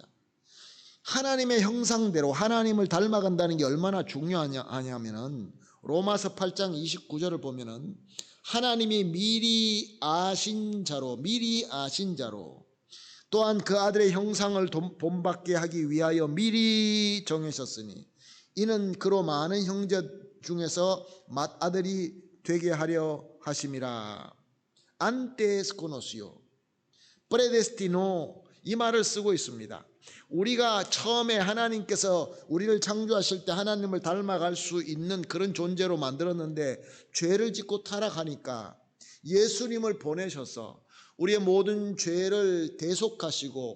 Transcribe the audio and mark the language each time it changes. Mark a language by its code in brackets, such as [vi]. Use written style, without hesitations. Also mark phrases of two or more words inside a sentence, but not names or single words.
[ko] 하나님의 형상대로 하나님을 닮아간다는 게 얼마나 중요하냐면은 로마서 8장 29절을 보면은 하나님이 미리 아신 자로 또한 그 아들의 형상을 본받게 하기 위하여 미리 정하셨으니 이는 그로 많은 형제 중에서 맏아들이 되게 하려 하심이라. [es] antes conoció, predestinó, [ko] 이 말을 쓰고 있습니다. 우리가 처음에 하나님께서 우리를 창조하실 때 하나님을 닮아갈 수 있는 그런 존재로 만들었는데 죄를 짓고 타락하니까 예수님을 보내셔서 우리의 모든 죄를 대속하시고